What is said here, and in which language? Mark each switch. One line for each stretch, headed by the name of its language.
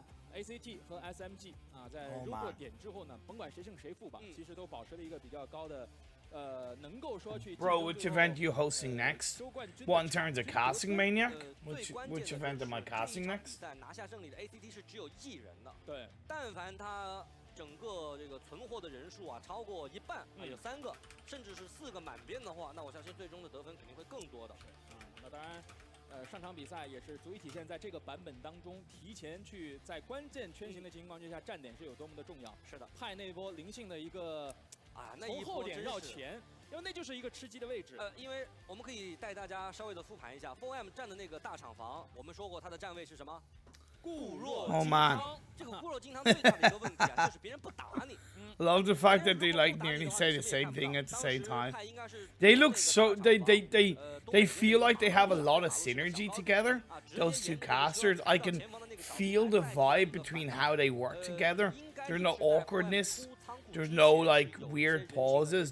Chinese: ACT 和 SMG 啊，在柔弱点之后呢，甭管谁胜谁负吧，其实都保持了一个比较高的，能够说去。
English: Bro, which event you hosting next? What, in terms of casting maniac? Which event am I casting next?
Chinese: 拿下胜利的 ACT 是只有1人的。对，但凡他整个这个存货的人数啊超过1半，有3个，甚至是4个满编的话，那我相信最终的得分肯定会更多的。那当然。上场比赛也是足以体现在这个版本当中，提前去在关键圈型的情况之下，站点是有多么的重要。是的，派那波灵性的一个从后点绕前，因为那就是一个吃鸡的位置。因为我们可以带大家稍微的复盘一下 ，4M 站的那个大厂房，我们说过它的站位是什么？固若金汤。这个固若金汤最大的一个问题啊，就是别人不打你。
English: Love the fact that they like nearly say the same thing at the same time. They look so they feel like they have a lot of synergy together. Those two casters, I can feel the vibe between how they work together. There's no awkwardness. There's no like weird pauses.